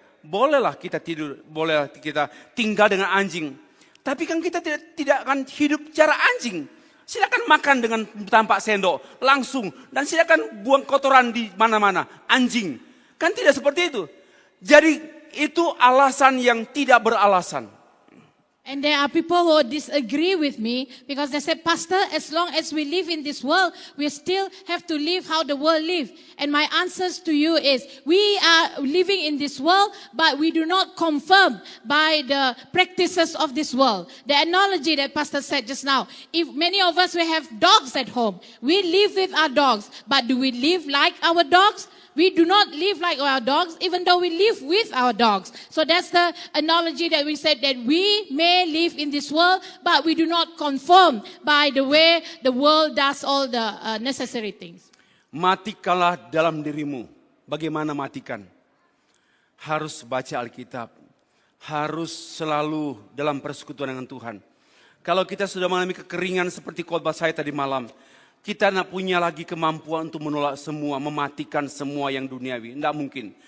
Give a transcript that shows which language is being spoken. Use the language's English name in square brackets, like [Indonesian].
[Indonesian] Bolehlah kita tidur, bolehlah kita tinggal dengan anjing. Tapi kan kita tidak akan hidup cara anjing. Silakan makan dengan tanpa sendok, langsung. Dan silakan buang kotoran di mana-mana, anjing. Kan tidak seperti itu. Jadi itu alasan yang tidak beralasan. [English] And there are people who disagree with me because they say, Pastor, as long as we live in this world, we still have to live how the world lives. And my answers to you is, we are living in this world, but we do not conform by the practices of this world. The analogy that Pastor said just now, if many of us, we have dogs at home, we live with our dogs, but do we live like our dogs? We do not live like our dogs, even though we live with our dogs. So that's the analogy that we said, that we may live in this world, but we do not conform by the way the world does all the necessary things. [Indonesian] Matikanlah dalam dirimu. Bagaimana matikan? Harus baca Alkitab. Harus selalu dalam persekutuan dengan Tuhan. Kalau kita sudah mengalami kekeringan seperti khotbah saya tadi malam, kita tidak punya lagi kemampuan untuk menolak semua, mematikan semua yang duniawi. Tidak mungkin.